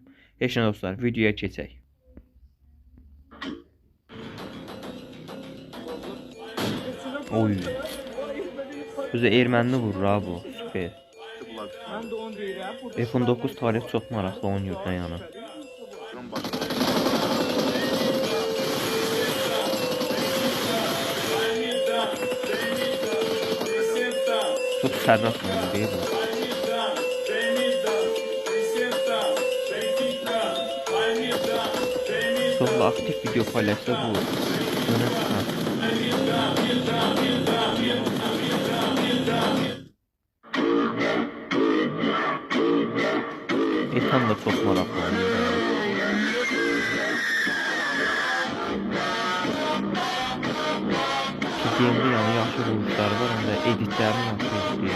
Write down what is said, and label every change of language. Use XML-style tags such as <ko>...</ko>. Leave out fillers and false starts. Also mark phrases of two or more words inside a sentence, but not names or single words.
<az>Heç nə dostlar, videoya keçək. Oy. Özü ermənini vurur ha bu. Süper. F-19 tarix çox maraqlı oynayır da yəni.</az> <tr>Çok sərras oynuyor değil mi?</tr> <az>Çoxlu aktif video paylaşsa bu önə çıxar. Ethan da çox maraqlı oynuyor. Gamede yani yaxşı vuruşları var, həm də editlərini yaxşı editliyor.</az>